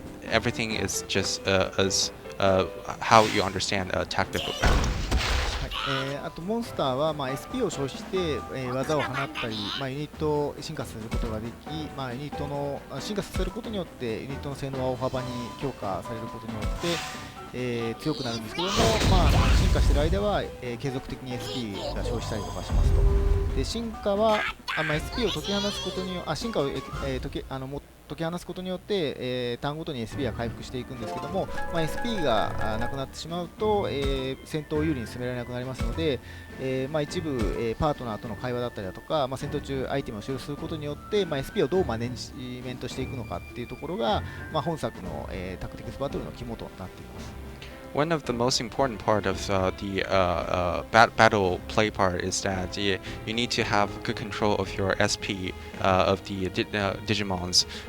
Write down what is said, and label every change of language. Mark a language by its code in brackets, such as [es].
[en] Everything is just as how you understand a tactical battle. [ja] あとモンスターは、SP を消費して、技を放ったり、ユニットを進化させることができ、ユニットの進化させることによってユニットの性能は大幅に強化されることによって、強くなるんですけども、進化している間は、継続的に SP が消費したりとかしますと。で進化はSP を解き放つことによって進化を、解き放つことによって、ターンごとに SP が回復していくんですけども、SP がなくなってしまうと、戦闘を有利に進められなくなりますので、一部、パートナーとの会話だったりだとか、戦闘中アイテムを使用することによって、SP をどうマネジメントしていくのかっていうところが、本作の、タクティクスバトルの肝となっています。 [en] One of the most important part of the battle play part is that you need to have good control of your SP of the Digimons.